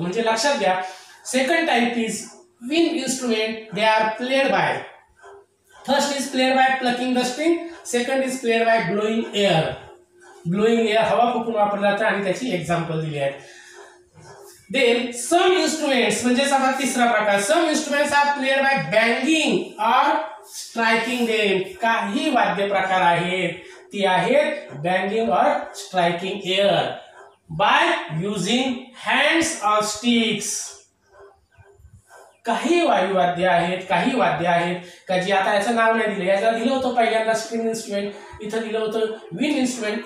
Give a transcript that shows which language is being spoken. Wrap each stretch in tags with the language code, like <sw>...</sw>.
<mr>म्हणजे लक्षात घ्या,</mr> <en>Second type is wind instrument. They are played by, first is played by plucking the string, second is played by blowing air. Blowing air</en> <mr>हवा फुकून वापरलं जातं आणि त्याची एक्झाम्पल दिली आहे.</mr> <en>then some instruments</en> <mr>म्हणजे आता तिसरा प्रकार.</mr> <en>Some instruments are played by banging or striking them.</en> <mr>काही वाद्य प्रकार आहेत ती आहेत</mr> <en>Banging or striking air by using hands or sticks.</en> <mr>काही वायुवाद्य आहेत, काही वाद्य आहेत का जी आता याचं नाव नाही दिलं. याचं दिलं होतं पहिल्यांदा स्ट्रिंग इन्स्ट्रुमेंट, इथं दिलं होतं विंड इन्स्ट्रुमेंट.</mr>